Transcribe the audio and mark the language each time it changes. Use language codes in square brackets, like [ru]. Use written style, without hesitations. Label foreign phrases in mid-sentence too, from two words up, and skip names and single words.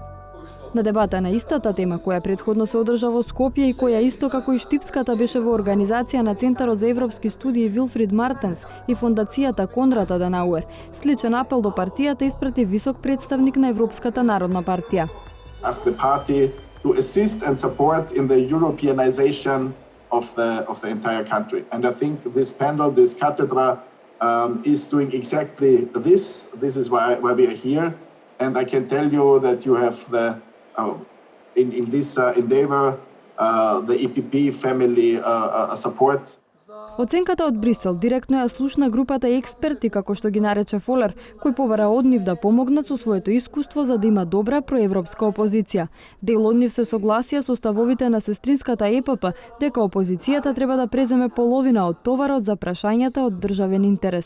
[mk] На дебата на истата тема, која претходно се одржа во Скопје и која исто како и Штипската беше во организација на Центарот за европски студии Вилфрид Мартенс и фондацијата Конрад Аденауер, сличен апел до партијата испрати висок представник на Европската народна партија. [en] As the party to assist and support in the Europeanization of the entire country. And I think this panel, this cathedra, is doing exactly this. This is why we are here. And I can tell you that you have in this endeavor, the EPP family support. [mk] Оценката од Брисел директно ја слушна групата експерти, како што ги нарече Фолер, кој побара од нив да помогнат со своето искуство за да има добра проевропска опозиција. Дел од нив се согласија со ставовите на сестринската ЕПП дека опозицијата треба да преземе половина од товарот за прашањата од државен интерес.